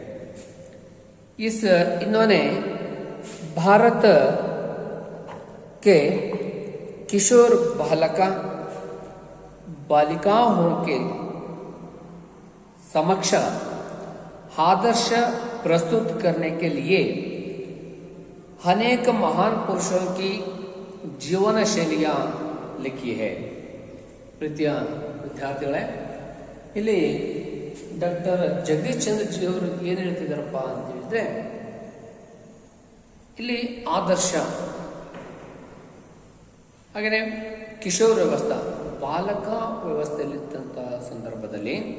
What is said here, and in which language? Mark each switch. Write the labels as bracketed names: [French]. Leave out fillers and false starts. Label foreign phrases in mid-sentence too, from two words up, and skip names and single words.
[Hindi] इन्होंने भारत के किशोर बालिकाओं के समक्ष आदर्श प्रस्तुत करने के लिए अनेक महान पुरुषों की जीवन शैलियां लिखी है। [Kannada] प्रीतिಯ ವಿದ್ಯಾರ್ಥಿಗಳೇ, ಇಲ್ಲಿ ಡಾಕ್ಟರ್ ಜಗದೀಶ್ ಚಂದ್ರ ಜಿ ಅವರು ಏನು ಹೇಳ್ತಿದ್ದಾರಪ್ಪ ಅಂತ ಹೇಳಿದ್ರೆ, ಇಲ್ಲಿ ಆದರ್ಶ ಹಾಗೆಯೇ ಕಿಶೋರ್ ವ್ಯವಸ್ಥೆ, ಬಾಲಕ ವ್ಯವಸ್ಥೆಯಲ್ಲಿದ್ದಂಥ ಸಂದರ್ಭದಲ್ಲಿ